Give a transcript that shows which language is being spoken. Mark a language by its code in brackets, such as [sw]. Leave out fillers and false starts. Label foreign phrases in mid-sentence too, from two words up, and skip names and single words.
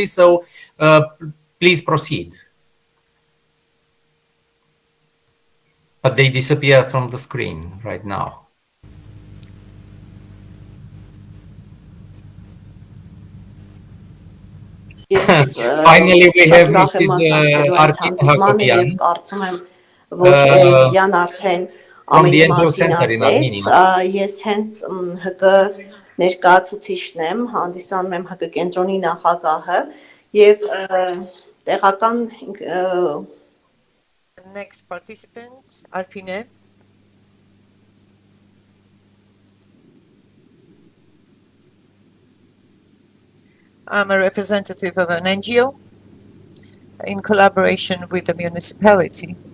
[en] So please proceed. But they disappear from the screen right now. [hy] Ես [en] Finally, we have [hy] շատ ուրախ եմ [en] Mrs. [hy] մասնակցելու այս [en] Arpit [hy] հանդիպմանը եւ [en] Hakobian [hy] կարծում եմ, որ Յան արդեն [en] from the [hy] ամենի [en] NGO [hy] մասին [en] Center in [hy] ասեց, [en] Armenia. [hy] ես հենց ՀԿ ներկայացուցիչն եմ, հանդիսանում եմ ՀԿ կենտրոնի նախագահը եւ տեղական [en] Next participant, Arpine. I'm a representative of an NGO in collaboration with the municipality.